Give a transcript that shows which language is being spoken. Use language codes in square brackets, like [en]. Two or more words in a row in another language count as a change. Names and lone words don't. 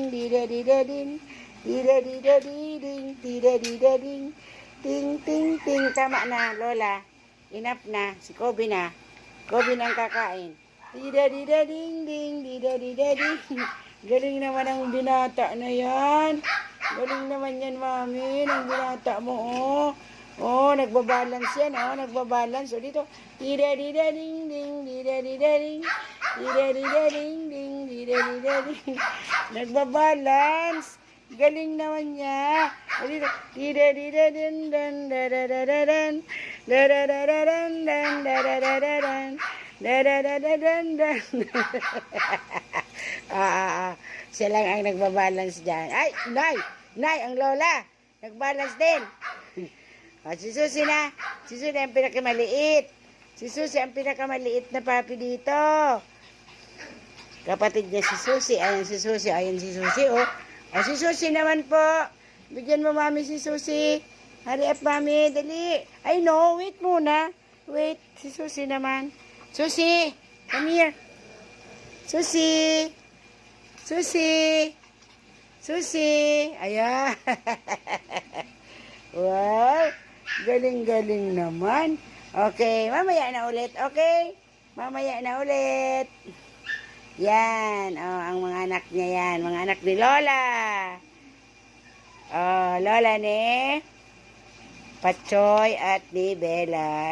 [tl] tira-dida-din, tira-dida-diding, tira-dida-ding, ting-ting-ting. Tama na, Lola. Enough na. Si Kobe na. Kobe na ang kakain. Tira-dida-ding-ding, tira-dida-ding. Galing naman ang binata na yan. Galing naman yan, Mami. Ang binata mo, oh. Oh, nagbabalance yan, oh. Nagbabalance. O, dito. Tira-dida-ding-ding, tira-dida-ding. Tira-dida-ding-ding, tira-dida-ding. Nagbabalance. Galing naman niya. O, dito. Tira-dida-din-dan, da-da-da-da-dan. Da-da-da-da-dan, da-da-da-da-dan. Da-da-da-da-dan. Siya lang ang nagbabalance dyan. Ay, Nay, ang Lola. Nagbalance din. Si Susie na. Si Susie ang pinakamaliit. Si Susie ang pinakamaliit na papi dito. Kapatid niya si Susie. Ayan si Susie. Ayan si Susie, oh. O, si Susie naman po. Bigyan mo, Mami, si Susie. [en] Hurry up, [tl] Mami. Dali. Ay, no. Wait muna. Wait. Si Susie naman. [en] Susie. Come here. Susie. Susie. Susie. [tl] Ayan. Wow. Galing-galing naman. Okay. Mamaya na ulit. Okay? Mamaya na ulit. Yan. Oh, ang mga anak niya yan. Mga anak ni Lola. Oh, Lola ni Patchoy at ni Bella.